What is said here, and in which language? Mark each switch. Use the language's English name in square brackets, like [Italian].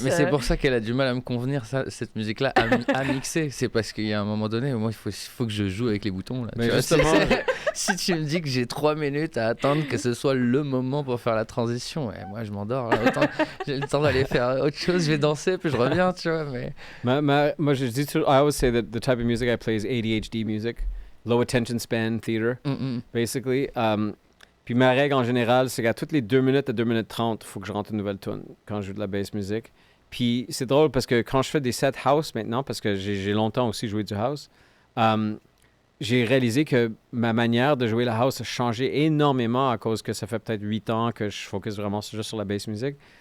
[French] Mais c'est pour ça qu'elle a du mal à me convenir cette musique-là à mixer. C'est parce qu'il y a un moment donné, moi il faut que je joue avec les boutons là. Mais tu justement, si tu me dis que j'ai 3 minutes à attendre que ce soit le moment pour faire la transition, et moi je m'endors là, j'ai le temps d'aller faire autre chose, je vais danser puis je reviens, tu vois. Mais moi je dis toujours, [English] I always say that the type of music I play is ADHD music, low attention span theater, basically. [French] Puis ma règle en général, c'est qu'à toutes les 2 minutes à 2 minutes 30, il faut que je rentre une nouvelle tune quand je joue de la bass music. Puis c'est drôle parce que quand je fais des sets house maintenant, parce que j'ai longtemps aussi joué du house, j'ai réalisé que ma manière de jouer la house a changé énormément à cause que ça fait peut-être 8 ans que je focus vraiment juste sur la bass music.